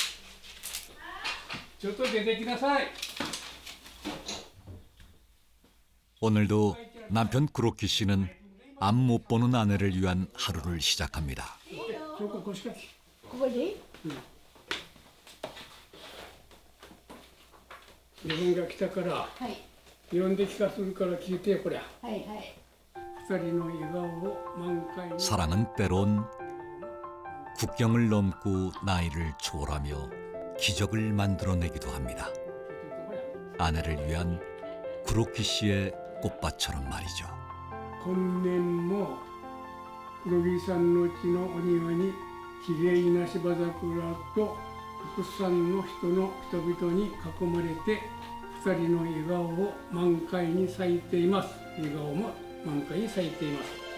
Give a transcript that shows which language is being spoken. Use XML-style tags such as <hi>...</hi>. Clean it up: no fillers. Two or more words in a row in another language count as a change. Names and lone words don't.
<ja>ちょっと出てきなさい。</ja> <ko>오늘도 남편 구로키 씨는 앞 못 보는 아내를 위한 하루를 시작합니다.</ko> <ja>ここ腰掛け。ここでいい？自分が来たから、はい呼んで聞かせるから聞いてよこりゃ。はいはい。二人の笑顔を満開に。</ja> <ko>사랑은 때론 국경을 넘고 나이를 초월하며 기적을 만들어내기도 합니다. 아내를 위한 구로키 씨의 꽃밭처럼 말이죠.</ko> <ja>今年も黒木さんの家のお庭にきれいな芝桜とたくさんの人々に囲まれて二人の笑顔を満開に咲いています。笑顔も満開に咲いています。</ja>